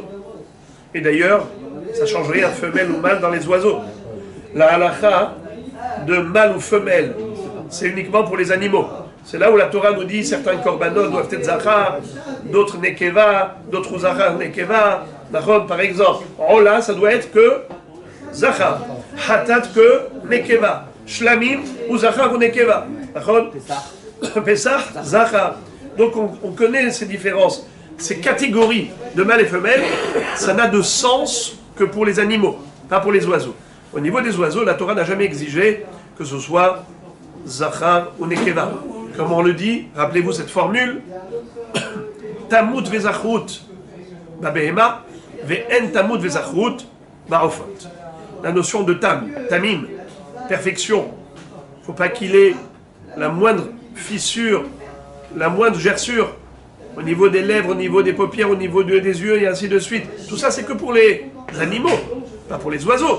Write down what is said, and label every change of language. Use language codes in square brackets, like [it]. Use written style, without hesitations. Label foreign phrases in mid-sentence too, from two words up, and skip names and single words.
[fr] Et d'ailleurs, ça ne change rien, femelle ou mâle dans les oiseaux. La halakha de mâle ou femelle, c'est uniquement pour les animaux. C'est là où la Torah nous dit certains korbanot doivent être zachar, d'autres nekeva, d'autres [he] זכר נקבה. [fr] Par exemple, Ola, ça doit être que zachar, hatat que nekeva, shlamim ou zachar ou nekeva. Pesach, zachar. Donc on connaît ces différences. Ces catégories de mâle et femelle, ça n'a de sens que pour les animaux, pas pour les oiseaux. Au niveau des oiseaux, la Torah n'a jamais exigé que ce soit Zachar ou Nekeva. Comme on le dit, rappelez-vous cette formule, [he] תמות וזכרות בבהמה, ואין תמות וזכרות בעופות. [fr] La notion de tamim, perfection. Il ne faut pas qu'il ait la moindre fissure, la moindre gerçure, au niveau des lèvres, au niveau des paupières, au niveau des yeux, et ainsi de suite. Tout ça, c'est que pour les animaux, pas pour les oiseaux.